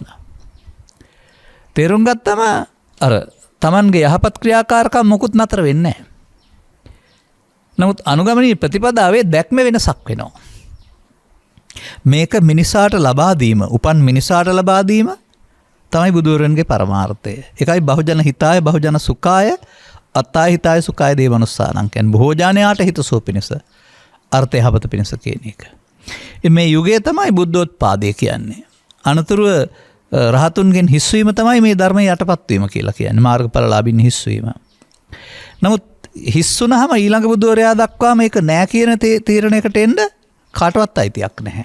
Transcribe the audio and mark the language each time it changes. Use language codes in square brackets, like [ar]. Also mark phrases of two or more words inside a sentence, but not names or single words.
[si] තේරුම් ගත්තම අර තමන්ගේ යහපත් ක්‍රියාකාරකම් මොකුත් නතර වෙන්නේ නැහැ. නමුත් අනුගමනීය ප්‍රතිපදාවේ දැක්ම වෙනසක් වෙනවා. මේක මිනිසාට ලබා දීම, උපන් මිනිසාට ලබා දීම තමයි බුදුරන්ගේ පරමාර්ථය. ඒකයි [pi] බහුජන හිතාය බහුජන සුඛාය අත්තාය හිතාය සුඛාය දේවනුස්සානං [si] කියන්නේ බොහෝජනයාට හිතසුව පිණිස අර්ථය යහපත පිණිස කියන එක. මේ යුගයේ තමයි බුද්ධෝත්පාදය කියන්නේ. අනතුරුව රහතුන්ගෙන් හිස්වීම තමයි මේ ධර්මයේ යටපත් වීම කියලා කියන්නේ. මාර්ගඵලලාභින් හිස්වීම. නමුත් හිස්සුනහම ඊළඟ බුදුවරයා දක්වා මේක නෑ කියන තීරණයකට එන්න කාටවත් අයිතියක් නැහැ.